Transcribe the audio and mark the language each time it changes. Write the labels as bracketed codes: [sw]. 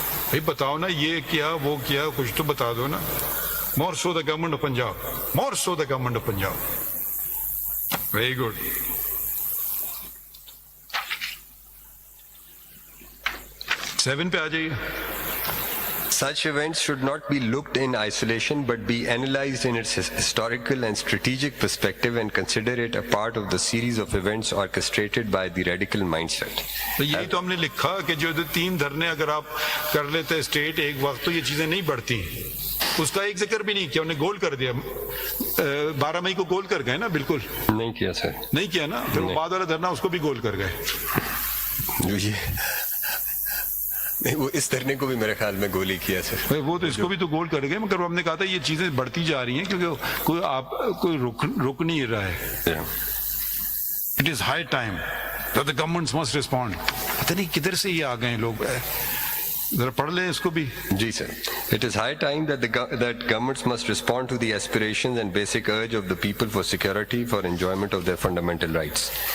[ur] بھائی بتاؤ نا یہ کیا وہ کیا, کچھ تو بتا دو نا. [en] More so the government of Punjab. More so the government of Punjab. Very good. [ur] Seven پہ آ جائیے. [en] Such events should not be looked in isolation but be analyzed in its historical and strategic perspective and consider it a part of the series of events orchestrated by the radical mindset. [ur] تو یہی تو ہم نے لکھا کہ جو 3 دھرنے اگر آپ کر لیتے اسٹیٹ ایک وقت تو یہ چیزیں نہیں بڑھتی. اس کا ایک ذکر بھی نہیں کیا, انہیں گول کر دیا. 12 مئی کو گول کر گئے نا, بالکل نہیں کیا سر, نہیں کیا نا. پھر وہ بعد والا دھرنا اس کو بھی گول کر گئے. نہیں, وہ اس دھرنے کو بھی میرے خیال میں گولی کیا سر. وہ تو اس کو بھی تو گول کر گئے, مگر ہم نے کہا تھا یہ چیزیں بڑھتی جا رہی ہیں کیونکہ کوئی رک نہیں رہا ہے. [en] It is high time that the governments must respond. [ur] پتہ نہیں کدھر سے یہ آ گئے ہیں لوگ, ذرا پڑھ لیں اس کو بھی. جی سر. [en] It is high time that governments must respond to the aspirations and basic urge of the people for security, for enjoyment of their fundamental rights.